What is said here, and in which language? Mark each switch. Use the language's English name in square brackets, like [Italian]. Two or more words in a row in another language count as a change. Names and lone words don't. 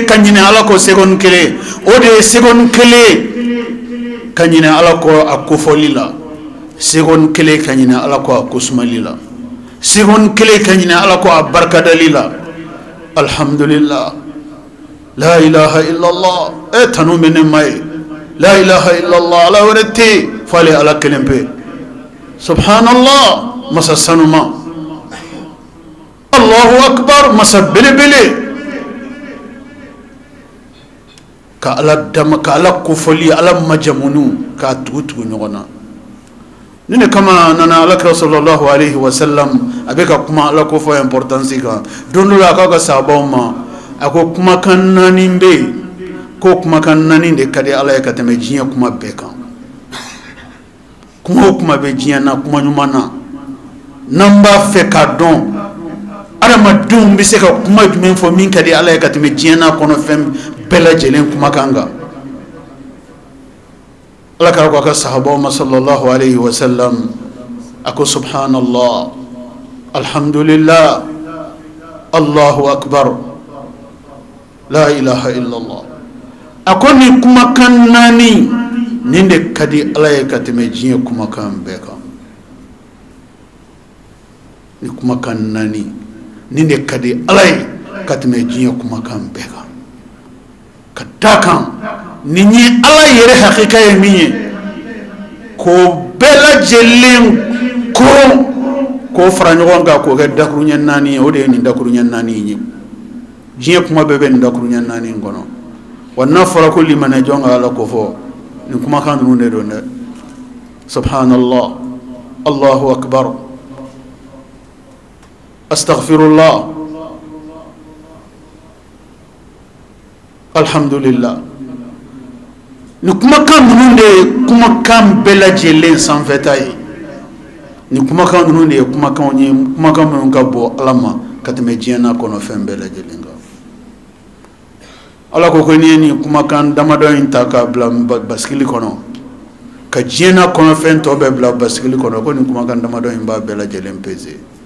[Bambara] ka ɲinɛ ala kɔ seconde kelen o de ye seconde kelen ka ɲinɛ ala kɔ a kofɔli la seconde kelen ka ɲinɛ ala kɔ a kosumali la seconde kelen ka ɲinɛ ala kɔ a barikadali la [Arabic] الحمد لله لا إله إلا الله [Bambara] tanu bɛ ne ma ye [Arabic] لا إله إلا الله [Bambara] ala wɛrɛ tɛ yen f'ale ala kelen pe subhanallah masa sanuma [Arabic] الله أكبر [Bambara] masa belebele ka ala dama ka ala kofɔli ala majamunu k'a tugu ɲɔgɔn na ni ne kama nana alakira [Arabic] صلى الله عليه وسلم [Bambara] a bɛ ka kuma ala kofɔ importance kan don dɔ la a k'a ka sahabaw ma a ko kumakan naani bɛ yen ko kumakan naani de ka di ala ye ka tɛmɛ diɲɛ kuma bɛɛ kan kuma o kuma bɛ diɲɛ na kuma ɲuman na n'an b'a fɛ k'a dɔn adamadenw bɛ se ka kuma jumɛn fɔ min ka di ala ye ka tɛmɛ diɲɛ na kɔnɔ fɛn bɛɛ lajɛlen kumakan kan ala k'a ko a ka sahabaw ma [Arabic] صلى الله عليه وسلم [Bambara] a ko [Arabic] سبحان الله الحمد لله الله أكبر لا إله إلا الله [Bambara] a ko nin kumakan naani nin de ka di ala ye ka tɛmɛ diɲɛ kumakan bɛɛ kan ni kumakan naani nin de ka di ala ye ka tɛmɛ diɲɛ kumakan bɛɛ kan ka da kan nin ye ala yɛrɛ hakika ye min ye k'o bɛɛ lajɛlen k'o fara ɲɔgɔn kan k'o kɛ dakuruɲɛ naani ye o de ye nin dakuruɲɛ naani ye diɲɛ kuma bɛɛ bɛ nin dakuruɲɛ naani in kɔnɔ wa n'a fɔra ko limanɛ jɔn ka ala ko fɔ nin kumakan ninnu de don dɛ [Arabic] سبحان الله الله أكبر أستغفر الله الحمد لله [Bambara] ni kumakan ninnu de ye kumakan bɛɛ lajɛlen sanfɛta ye ni kumakan ninnu de ye kumakan ye kumakan minnu ka bɔ ala ma ka tɛmɛ diɲɛ na kɔnɔ fɛn bɛɛ lajɛlen kan ala ko ko n'i ye nin kumakan damadɔ in ta k'a bila basigili kɔnɔ ka diɲɛ na kɔnɔ fɛn tɔ bɛɛ bila basigili kɔnɔ ko nin kumakan damadɔ in b'a bɛɛ lajɛlen peser